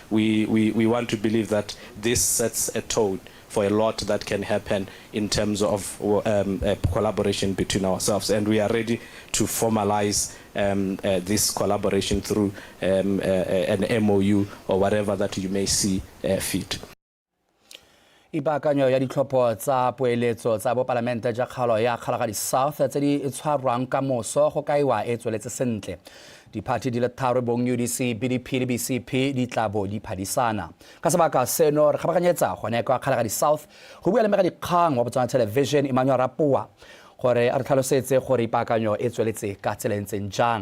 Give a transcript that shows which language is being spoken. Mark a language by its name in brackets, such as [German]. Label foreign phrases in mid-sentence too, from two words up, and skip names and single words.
[English] We want to believe that this sets a tone for a lot that can happen in terms of collaboration between ourselves, and we are ready to formalize this collaboration through an MOU or whatever that you may see fit. [Tswana] Ipaakanyo ya ditlhopho tsa poeletso tsa bopalamente ja kgalo ya Kalahari South tse di tshwarwang ka moso go kaiwa e tsweletse sentle. Diphathi di le tharo bong UDC, BDP le BCP di tlabo di phadisana. Ka sebaka seno re kgabaganyetsa gone kwa Kalahari South go bua le mega dikgang wa Botswana Television Emmanuel Rapua gore a re tlhalosetse gore ipaakanyo e tsweletse ka tsela ntseng jang.